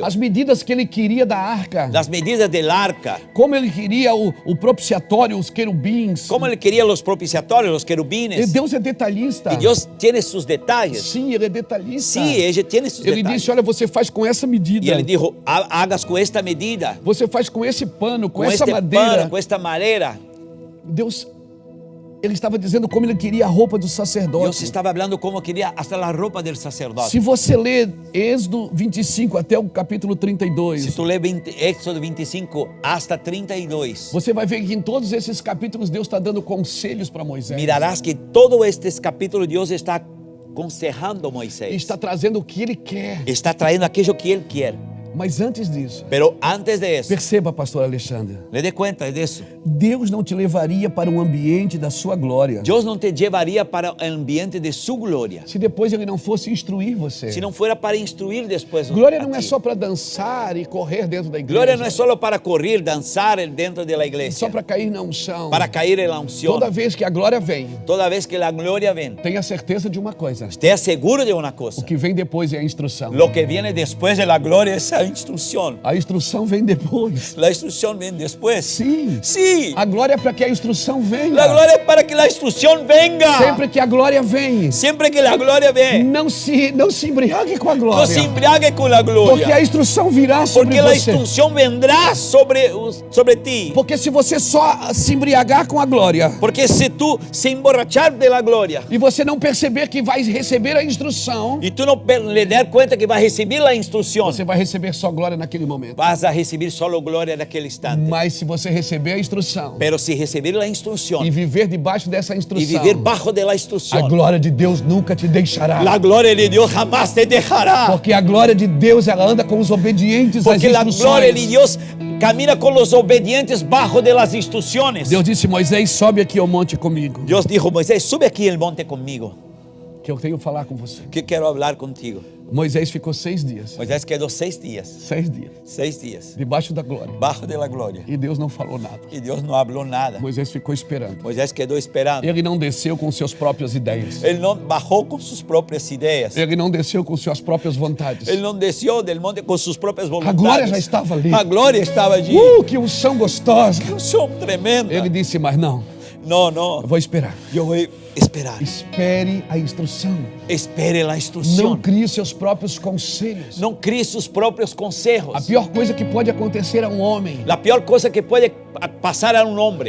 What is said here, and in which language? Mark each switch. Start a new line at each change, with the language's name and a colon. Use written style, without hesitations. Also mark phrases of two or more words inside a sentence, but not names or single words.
Portuguese: As medidas que ele queria da arca.
Spanish: las medidas del arca,
Portuguese: Como ele queria o propiciatório, os querubins.
Spanish: cómo Él quería los propiciatorios, los
Portuguese: E
Spanish: querubines.
Portuguese: Deus é detalhista.
Spanish: Y Dios tiene sus detalles.
Portuguese: Sim, ele é detalhista.
Spanish: Sí, ella tiene sus
Portuguese: Ele
Spanish: detalles.
Portuguese: disse, olha, você faz com essa
Spanish: Y
Portuguese: medida.
Spanish: Él dijo, hagas con esta medida,
Portuguese: Você faz com esse pano, com
Spanish: con
Portuguese: essa
Spanish: este
Portuguese: madeira.
Spanish: pano, con esta madera.
Portuguese: Deus, ele estava dizendo como ele queria a roupa do
Spanish: Dios
Portuguese: sacerdote.
Spanish: estaba hablando cómo quería hasta la ropa del sacerdote.
Portuguese: Se você ler Êxodo 25 até o capítulo
Spanish: Si
Portuguese: 32,
Spanish: tú lees Éxodo 25 hasta 32,
Portuguese: você vai ver que em todos esses capítulos Deus está dando conselhos para Moisés.
Spanish: mirarás que todo estos capítulos Dios está aconsejando a
Portuguese: E
Spanish: Moisés.
Portuguese: está trazendo o que ele quer.
Spanish: Está trayendo aquello que Él quiere.
Portuguese: Mas antes disso,
Spanish: Pero antes de eso,
Portuguese: perceba, pastor Alexandre,
Spanish: le dé cuenta de eso.
Portuguese: Deus não te levaria para um ambiente da sua glória
Spanish: Dios no te llevaría para el ambiente de su gloria,
Portuguese: se depois ele não fosse instruir você.
Spanish: si no fuera para instruir después.
Portuguese: Glória a não é ti. só para dançar e correr dentro da igreja.
Spanish: Gloria no es solo para correr, danzar dentro de la
Portuguese: só
Spanish: iglesia,
Portuguese: para cair na unção.
Spanish: para caer en la unción.
Portuguese: Toda vez que a glória vem,
Spanish: Toda vez que la gloria ven,
Portuguese: tenha certeza de uma coisa:
Spanish: esté seguro de una
Portuguese: o
Spanish: cosa.
Portuguese: que vem depois é a instrução.
Spanish: Lo que viene después de la gloria es la instrucción.
Portuguese: A instrução vem depois.
Spanish: La instrucción viene después.
Portuguese: Sim.
Spanish: Sí.
Portuguese: A glória é para que a instrução venha.
Spanish: La gloria es para que la instrucción venga.
Portuguese: Sempre que a glória vem,
Spanish: Siempre que la gloria ve,
Portuguese: não se embriague com a
Spanish: no
Portuguese: glória.
Spanish: se embriague con la
Portuguese: Porque a
Spanish: gloria.
Portuguese: instrução virá sobre
Spanish: Porque la
Portuguese: você.
Spanish: instrucción vendrá sobre ti.
Portuguese: Porque se você só se embriagar com a glória
Spanish: Porque si tú se emborrachar de la gloria
Portuguese: e você não perceber que vai receber a instrução,
Spanish: y tú no le dar cuenta que vas a recibir la instrucción,
Portuguese: você vai receber só glória naquele momento.
Spanish: vas a recibir solo gloria en aquel instante.
Portuguese: Mas se você receber a instrução
Spanish: Pero si recibir la instrucción
Portuguese: e viver debaixo dessa
Spanish: y
Portuguese: instrução,
Spanish: vivir bajo de la
Portuguese: a
Spanish: instrucción,
Portuguese: glória de Deus nunca te deixará.
Spanish: la gloria de Dios jamás te dejará.
Portuguese: Porque a glória de Deus, ela anda com os obedientes às
Spanish: Porque la gloria de
Portuguese: instruções.
Spanish: Dios camina con los obedientes bajo de las instrucciones.
Portuguese: Deus disse, Moisés, sobe aqui ao monte comigo,
Spanish: Dios dijo, Moisés, sube aquí el monte conmigo,
Portuguese: que eu tenho que falar com você.
Spanish: que quiero hablar contigo.
Portuguese: Moisés ficou 6 dias.
Spanish: Moisés quedó 6 días.
Portuguese: 6 dias.
Spanish: 6 días.
Portuguese: Debaixo da glória.
Spanish: Bajo de la gloria.
Portuguese: E Deus não falou nada.
Spanish: Y Dios no habló nada.
Portuguese: Moisés ficou esperando.
Spanish: Moisés quedó esperando.
Portuguese: Ele não desceu com suas próprias ideias.
Spanish: Él no bajó con sus propias ideas.
Portuguese: Ele não desceu com suas próprias vontades.
Spanish: Él no descendió del monte con sus propias
Portuguese: A
Spanish: voluntades.
Portuguese: glória já estava ali.
Spanish: A gloria estaba allí.
Portuguese: Que unção gostosa.
Spanish: Un son tremendo.
Portuguese: Ele disse, mas não,
Spanish: No, no.
Portuguese: eu vou esperar.
Spanish: Yo voy a esperar.
Portuguese: Espere a instrução.
Spanish: Espere la
Portuguese: Não
Spanish: instrucción.
Portuguese: crie seus próprios conselhos.
Spanish: No críe sus propios consejos.
Portuguese: A pior coisa que pode acontecer a um homem
Spanish: La peor cosa que puede pasar a un hombre